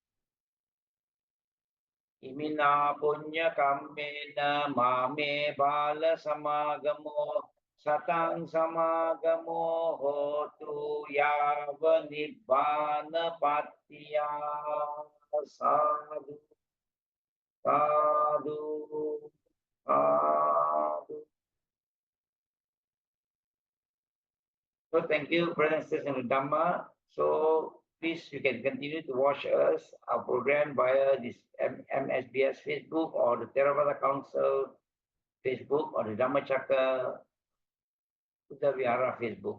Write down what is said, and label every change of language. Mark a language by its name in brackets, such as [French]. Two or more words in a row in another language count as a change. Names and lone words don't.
[Pali] Imina punya kammena mame bala samagamo. Satang samagamo hotu yava nibbana patiya. Sadhu, sadhu, sadhu. [English] So thank you, brothers and sisters in the Dhamma. So please, you can continue to watch us, our program via this MSBS Facebook or the Theravada Council Facebook or the Dhammachakra Buddha Vihara Facebook.